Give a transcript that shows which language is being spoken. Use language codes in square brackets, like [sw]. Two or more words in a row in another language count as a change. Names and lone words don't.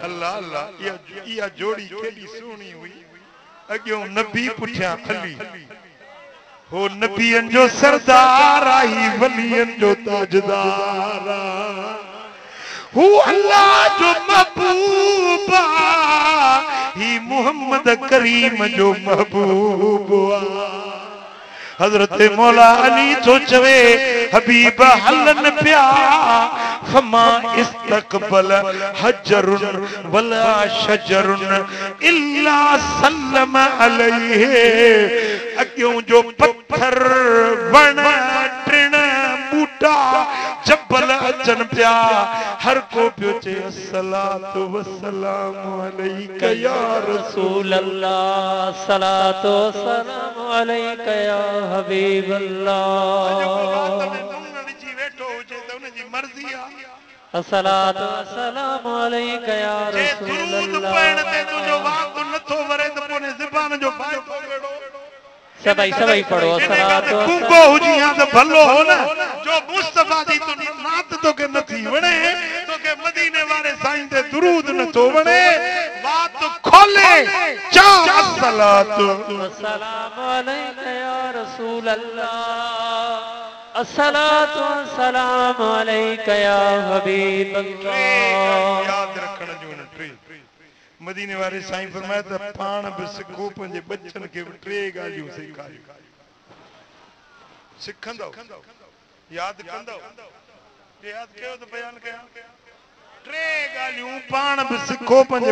[sd] अल्लाह अल्लाह या जोड़ी केडी सुणी हुई अग्यों नबी पुठियां अली हो नबियन जो सरदार आई वलियन जो ताजदार हू अल्लाह जो महबूब ही मोहम्मद करीम जो महबूब हजरत मौला अली तो चवे हबीब हलन प्या [ar] فما استقبل حجر ولا شجر إلا سلم عليه [sd] अक्यों जो पत्थर वण टिण बूटा जबल अचन प्या हर को पियो चे [ar] الصلاة والسلام عليك يا رسول الله صلاة سلام عليك يا حبيب الله मर्जी الصلاة والسلام عليك يا رسول الله [sd] पढ़ण ते तुजो वाक नथो वरे त पोने ज़बान जो फायदो बेड़ो सभई पढ़ो अस्सलातु कुंको हुजिया त भलो हो न जो मुस्तफा दी तो नात तो के नथी वणे तो के मदीने वाले साईं ते दुरूद नथो वणे बात खोले चा अस्सलातु [ar] والسلام عليك يا رسول الله الصلاة والسلام عليك يا حبيب الله [sd] याद रखण जो न टे मदीने वाले साईं फरमाया त पाण बि सिखो पंहिंजे बच्चन खे बि टे ॻाल्हियूं सेखारियो सिखंदो यादि कंदो यादि कयो त बयान कयां टे ॻाल्हियूं पाण बि सिखो पंहिंजे